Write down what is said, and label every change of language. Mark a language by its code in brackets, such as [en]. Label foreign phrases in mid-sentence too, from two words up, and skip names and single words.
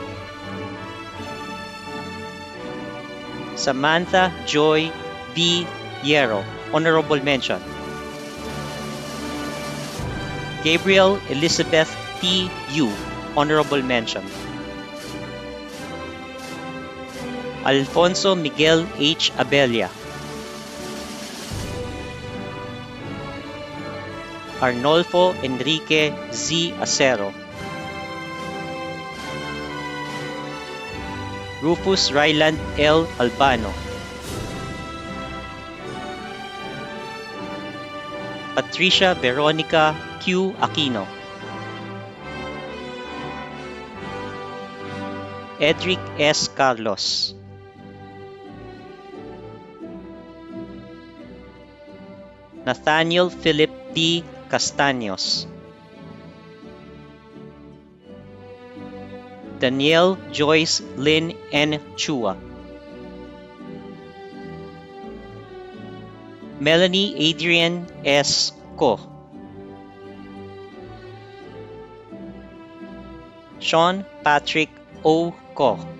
[en] Samantha Joy B. Hierro, Honorable Mention. Gabriel Elizabeth T. Yu, Honorable Mention. Alfonso Miguel H. Abella. Arnolfo Enrique Z. Acero. Rufus Ryland L. Albano. Patricia Veronica Q. Aquino. Edric S. Carlos. Nathaniel Philip D. Castaños. Danielle Joyce Lynn N. Chua. Melanie Adrian S. Co. Sean Patrick O. Co.